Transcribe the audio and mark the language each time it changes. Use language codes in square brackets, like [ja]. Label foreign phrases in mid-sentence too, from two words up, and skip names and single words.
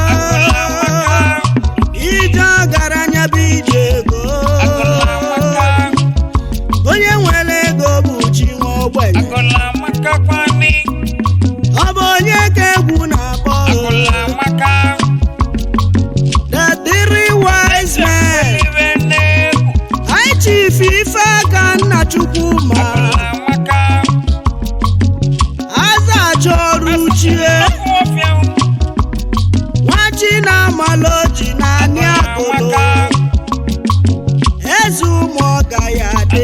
[ig] Agụla amaka. Ije ọgaranya bụ ije ego. Agụla amaka. Onye nwere ego bụ chi nwa ogbenye. Agụla amaka kwanị. Ọ bụ onye ka egwu na-akpọ? Agụla amaka. [en] The three wise men. [ig] Iwe na-egwu. High Chief Ifeaka Nnachukwu ma. Agụla amaka. Aza achọ ọrụ uchie. Agụla amaka. Nwa chi na-amalụ oji naanị Agụla agụlụ. amaka. Eze ụmụ ọga ya dị.